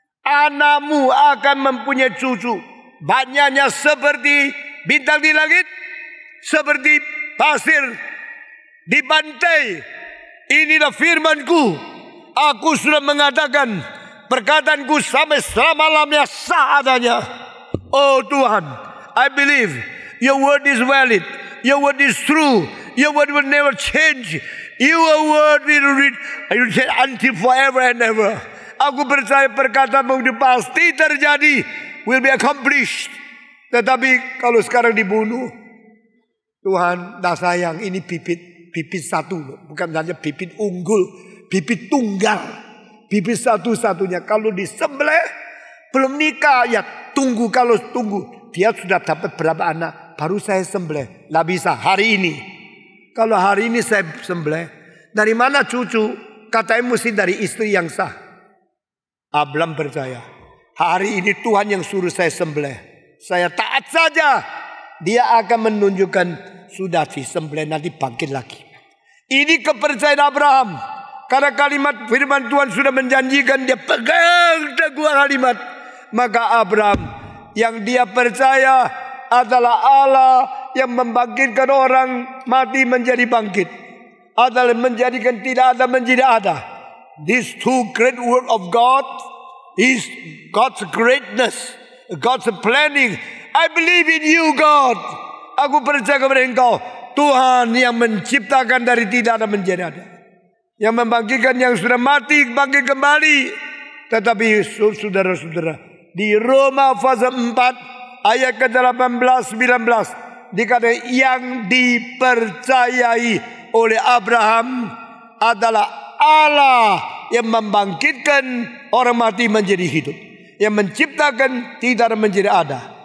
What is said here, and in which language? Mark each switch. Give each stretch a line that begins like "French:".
Indonesian: anakmu akan mempunyai cucu. Banyaknya seperti bintang di langit, seperti pasir di pantai. Inilah firman-Ku. Aku sudah mengatakan perkataanku sampai selama-lamanya sah adanya. Oh Tuhan,
English: I believe your word is valid. Your word is true. Your word will never change. Your word will read until forever and ever.
Indonesian: Aku percaya perkataanmu itu pasti terjadi.
English: Will be accomplished.
Indonesian: Tetapi kalau sekarang dibunuh, Tuhan, dah sayang, ini bibit satu, bukan hanya bibit unggul, bibit tunggal, bibit satu-satunya. Kalau disembelih, belum nikah, ya tunggu. Kalau tunggu, dia sudah dapat berapa anak, baru saya sembelih. Nggak bisa hari ini. Kalau hari ini saya sembelih, dari mana cucu? Katanya mesti dari istri yang sah. Abraham percaya, hari ini Tuhan yang suruh saya sembelih. Saya taat saja. Dia akan menunjukkan sudah disembelih, nanti bangkit lagi. Ini kepercayaan Abraham. Karena kalimat firman Tuhan sudah menjanjikan, dia pegang teguh kalimat. Maka Abraham yang dia percaya adalah Allah yang membangkitkan orang mati menjadi bangkit. Adalah menjadikan tidak ada menjadi ada.
English: These two great work of God is God's greatness, God's planning. I believe in you, God.
Indonesian: Aku percaya kepada Engkau, Tuhan yang menciptakan dari tidak ada menjadi ada, yang membangkitkan yang sudah mati bangkit kembali. Tetapi saudara-saudara, di Roma pasal 4 ayat ke-18-19 dikatakan yang dipercayai oleh Abraham adalah Allah yang membangkitkan orang mati menjadi hidup, yang menciptakan tidak menjadi ada.